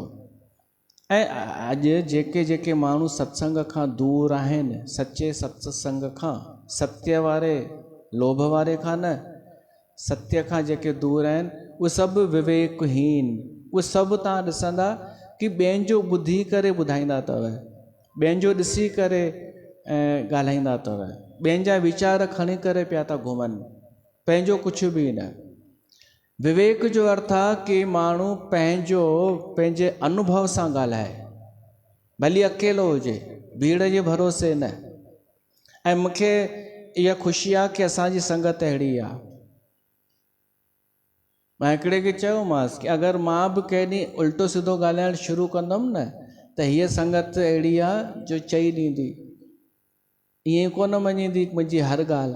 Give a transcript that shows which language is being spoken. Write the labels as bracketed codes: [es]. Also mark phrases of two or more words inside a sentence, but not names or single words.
[sd] ऐं अॼु जेके जेके माण्हू सत्संग खां दूर आहिनि, सचे सत्संग खां, सत्य वारे लोभ वारे खां न, सत्य खां जेके दूर आहिनि, उहे सभु विवेकहीन। उहे सभु तव्हां ॾिसंदा कि ॿियनि जो ॿुधी करे ॿुधाईंदा अथव, ॿियनि जो ॾिसी करे ॻाल्हाईंदा अथव, ॿियनि जा वीचार खणी करे पिया था घुमनि, पंहिंजो कुझु बि न। विवेक जो अर्थ आहे कि माण्हू पंहिंजे अनुभव सां ॻाल्हाए, भली अकेलो हुजे, भीड़ जे भरोसे न। ऐं मूंखे इहा ख़ुशी आहे कि असांजी संगत अहिड़ी आहे। मां हिकिड़े खे चयोमांसि कि अगरि मां बि कंहिं ॾींहुं उल्टो सिधो ॻाल्हाइणु शुरू कंदुमि न त हीअ संगत अहिड़ी आहे जो चई ॾींदी, ईअं कोन मञींदी मुंहिंजी हर ॻाल्हि।